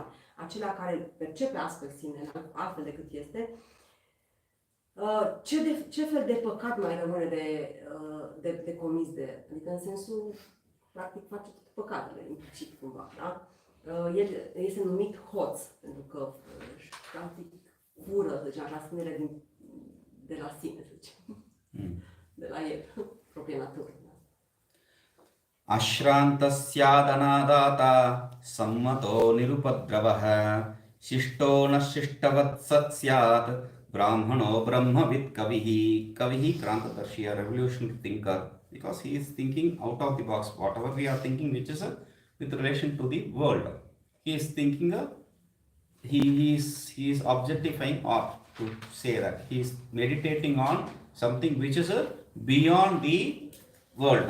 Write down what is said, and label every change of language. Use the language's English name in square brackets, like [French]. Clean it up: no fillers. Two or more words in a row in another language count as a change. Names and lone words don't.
[Romanian] Acela care percepe astfel sinele, altfel decât este, ce fel de păcat mai rămâne de comis de el? Adică în sensul, practic, face toate păcatele, implicit cumva, da? El este numit hoț, pentru că practic fură, zicem așa, sinele de la sine, zicem. De la el, propria natură. [Sanskrit] अश्रान्तस्यादानदाता सम्मतो निरुपद्रवः शिष्टो न शिष्टवत् सत् स्यात् ब्राह्मणो ब्रह्मविद् कविः. कविः क्रान्तदर्शी, [English] a revolutionary thinker, because he is thinking out of the box. Whatever we are thinking, which is with relation to the world, he is thinking he is objectifying, or to say that he is meditating on something which is beyond the world.